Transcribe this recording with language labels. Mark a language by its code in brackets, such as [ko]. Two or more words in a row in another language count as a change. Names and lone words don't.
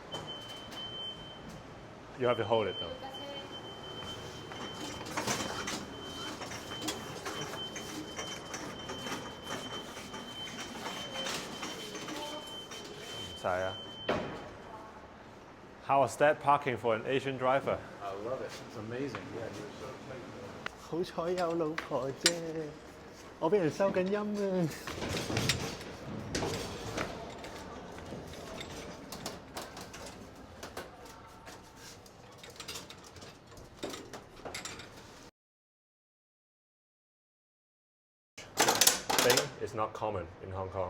[en] You have to hold it though. How was that parking for an Asian driver? I love it. It's amazing. Yeah, you're so tight. [yue] 好彩有老婆啫，我俾人收緊音啊！ [en] Thing is not common in Hong Kong.